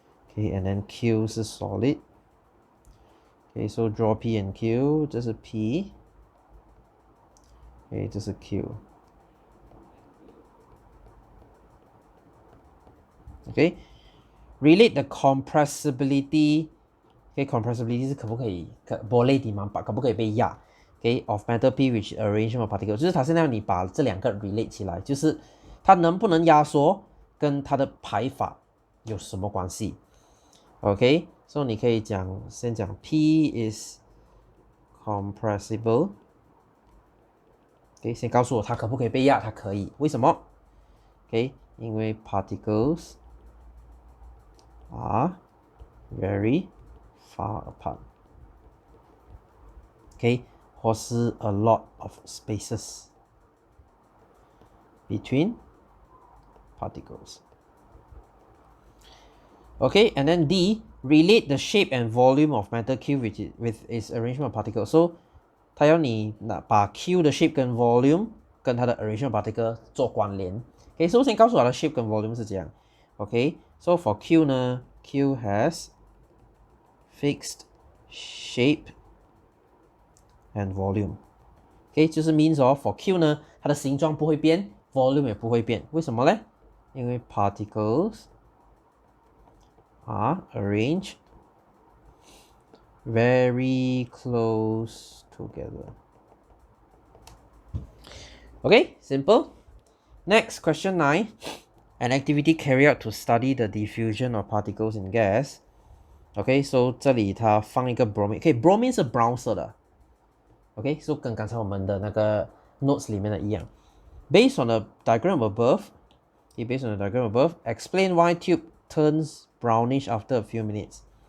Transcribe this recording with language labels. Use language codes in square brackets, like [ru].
[en] Okay, and then Q 是 solid. Okay, so draw P and Q. 这是 P. Okay, 这是 Q. Okay, relate the compressibility. Okay, compressibility [zh] 是可不可以 [ms] boleh dimampak [zh] 可不可以被压 ？Okay, [en] of matter P which arrangement of particles [zh] 就是它现在你把这两个 relate 起来，就是它能不能压缩跟它的排法有什么关系 ？Okay, so 你可以先讲 [en] P is compressible. [zh] Okay, 先告诉我它可不可以被压，它可以，为什么 ？Okay, 因为 [en] particles are very far apart. Okay, [zh] 或是 [en] a lot of spaces between particles. Okay, and then D, relate the shape and volume of matter Q with its arrangement of particles. [zh] So, 它要你把 Q 的 shape 跟 volume 跟它的 [en] arrangement of particle [zh] 做关联。 Okay, so 先告诉我的 shape 跟 volume 是怎样。 [en] Okay, so for Q 呢 ，Q has fixed shape and volume. [zh] Okay, 就是 means for Q 呢，它的形状不会变 ，volume 也不会变。为什么呢？因为 [en] particles are arranged very close together. Okay, simple. Next, question 9. An activity carried out to study the diffusion of particles in gas. [zh] Okay, so 这里它放一个 bromine. Okay, bromine 是 brown 色的。 Okay, so 跟刚才我们的那个 notes 里面的一样。 [en] Based on the diagram above, okay, based on the diagram above, explain why tube turns brownish after a few minutes.